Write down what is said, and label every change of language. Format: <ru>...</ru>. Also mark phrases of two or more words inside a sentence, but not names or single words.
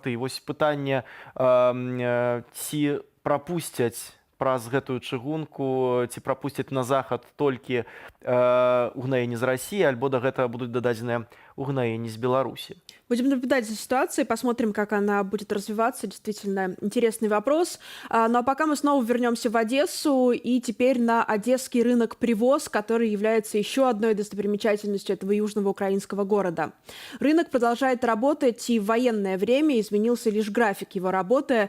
<be>І вось пытанне, ці прапусцяць праз гэтую чыгунку, ці прапусцяць на захад толькі угнаенні з Расіі, альбо да гэтага будуць дададзеныя угнаенні з Беларусі.</be> <ru>Будем наблюдать за ситуацией, посмотрим, как она будет развиваться. Действительно интересный вопрос. Ну а пока мы снова вернемся в Одессу и теперь на одесский рынок «Привоз», который является еще одной достопримечательностью этого южного украинского города. Рынок продолжает работать, и в военное время изменился лишь график его работы.</ru>